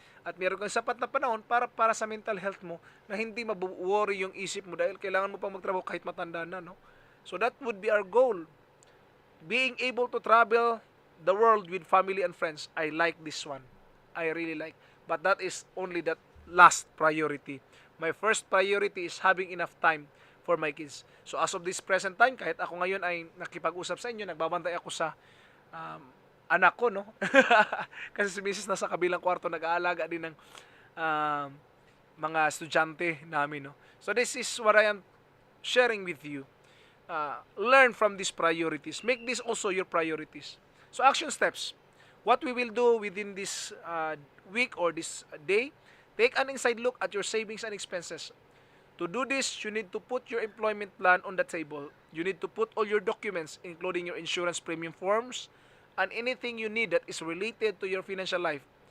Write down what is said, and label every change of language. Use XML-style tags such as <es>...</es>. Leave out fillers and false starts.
<tl>At meron kang sapat na panahon para sa mental health mo na hindi mabu-worry yung isip mo dahil kailangan mo pang magtrabaho kahit matanda na. No?</tl> <en>So that would be our goal. being able to travel the world with family and friends, I like this one. I really like. But that is only that last priority. My first priority is having enough time for my kids. So as of this present time,</en> <tl>kahit ako ngayon ay nakipag-usap sa inyo, nagbabantay ako sa um, anak ko, no? Kasi si Mrs. nasa kabilang kwarto, nag-aalaga din ng um, mga estudyante namin, no?</tl> <en>So this is what I am sharing with you. Learn from these priorities. Make this also your priorities. So action steps. What we will do within this week or this day, take an inside look at your savings and expenses. To do this, you need to put your employment plan on the table. You need to put all your documents, including your insurance premium forms, and anything you need that is related to your financial life.</en>